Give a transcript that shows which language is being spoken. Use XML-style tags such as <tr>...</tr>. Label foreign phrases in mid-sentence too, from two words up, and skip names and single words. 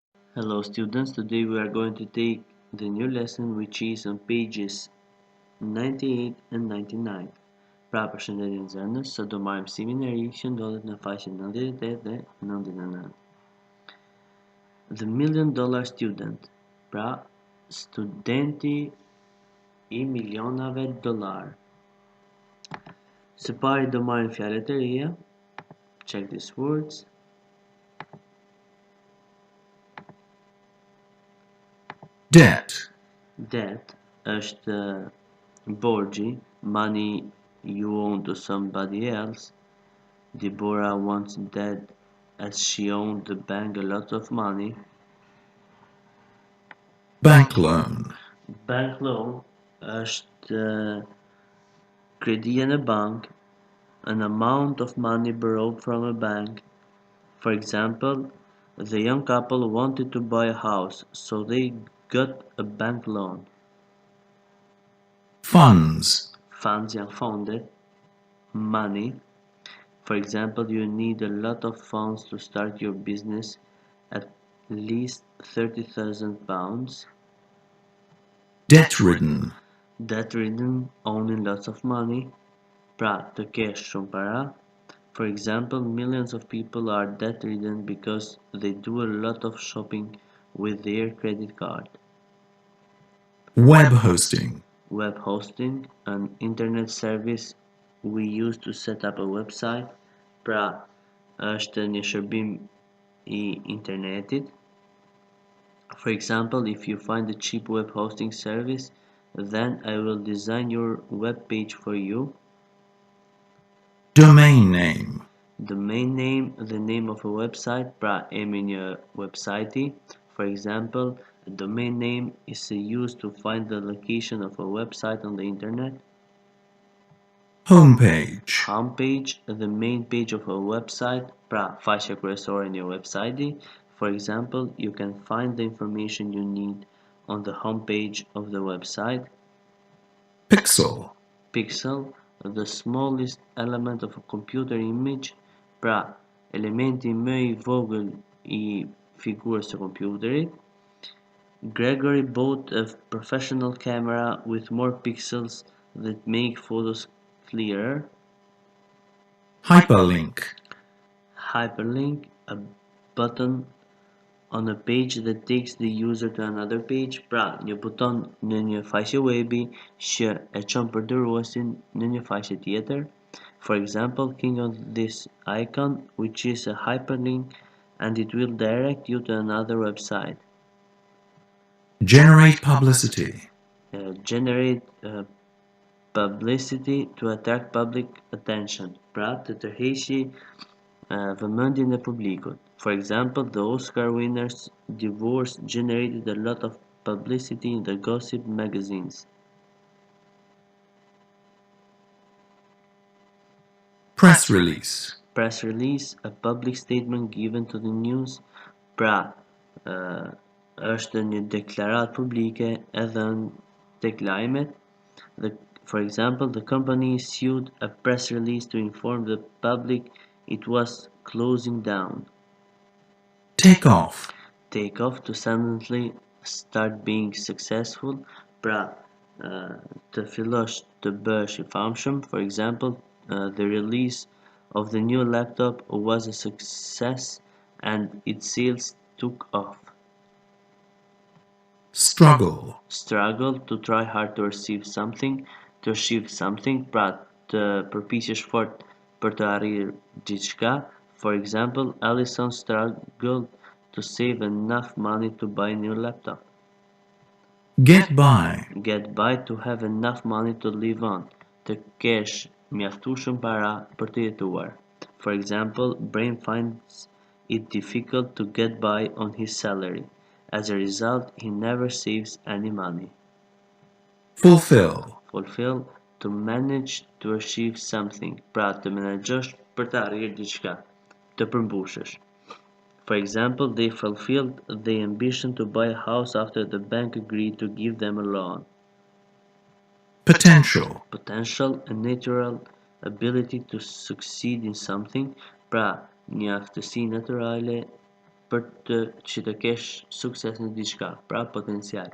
<en>Hello students, today we are going to take the new lesson which is on pages 98 and 99.</en> <sq>Pra përshëndetje nxënës, sot do marrim seminari që ndodhet në faqen 98 dhe 99.</sq> <en>The Million Dollar Student,</en> <sq>pra studenti I milionave dollar. Së pari do marrim fjalët e reja.</sq> <en>Check these words. Debt. Debt</en> <sq>është borgji,</sq> <en>money you owe to somebody else. Deborah once dead as she owed the bank a lot of money. Bank loan. Bank loan</en> <sq>është kredia në bank,</sq> <en>an amount of money borrowed from a bank. For example, the young couple wanted to buy a house, so they got a bank loan. Funds.</en> <sq>Funds janë fondet,</sq> <en>money. For example, you need a lot of funds to start your business, at least £30,000. Debt-ridden. Debt-ridden, owning lots of money.</en> <sq>Pra, të kesh shumë para.</sq> <en>For example, millions of people are debt-ridden because they do a lot of shopping with their credit card. Web hosting. Web hosting, an internet service we use to set up a website.</en> <sq>Pra, është një shërbim I internetit.</sq> <en>For example, if you find a cheap web hosting service, then I will design your web page for you. Domain name. Domain name, the name of a website,</en> <sq>pra emri një website.</sq> <en>For example, a domain name is used to find the location of a website on the internet. Homepage. Homepage, the main page of a website,</en> <sq>pra faqja kryesore e një website.</sq> <en>For example, you can find the information you need on the homepage of the website. Pixel. Pixel, the smallest element of a computer image,</en> <sq>pra elementi më I vogël I figurës së kompjuterit.</sq> <en>Gregory bought a professional camera with more pixels that make photos clearer. Hyperlink. Hyperlink, a button on a page that takes the user to another page,</en> <sq>pra një buton në një faqe webi që e çon përdoruesin në një faqe tjetër.</sq> <en>For example, click on this icon, which is a hyperlink, and it will direct you to another website. Generate publicity. Generate publicity to attract public attention,</en> <sq>pra të tërheqi vëmendjen e publikut.</sq> <en>For example, the Oscar winner's divorce generated a lot of publicity in the gossip magazines. Press release. Press release, a public statement given to the news,</en> <sq>pra është një deklaratë publike e dhënë tek lajmet.</sq> <en>For example, the company issued a press release to inform the public it was closing down. Take off. Take off, to suddenly start being successful,</en> <sq>pra të fillosh të bësh I famshëm.</sq> <en>For example, the release of the new laptop was a success and its sales took off. Struggle. Struggle, to try hard to receive something, to achieve something,</en> <sq>pra të përpiqesh fort për të arritur diçka.</sq> <en>For example, Allison struggled to save enough money to buy a new laptop. Get by. Get by, to have enough money to live on,</en> <sq>të kesh mjaftueshëm para për të jetuar.</sq> <en>For example, Brain finds it difficult to get by on his salary. As a result, he never saves any money. Fulfill. Fulfill, to manage to achieve something,</en> <sq>pra të menaxhosh për të arritur diçka, të përmbushësh.</sq> <en>For example, they fulfilled their ambition to buy a house after the bank agreed to give them a loan. Potential. Potential, a natural ability to succeed in something,</en> <sq>pra një aftësi natyrale për që të kesh sukses në diçka, pra potencial.</sq>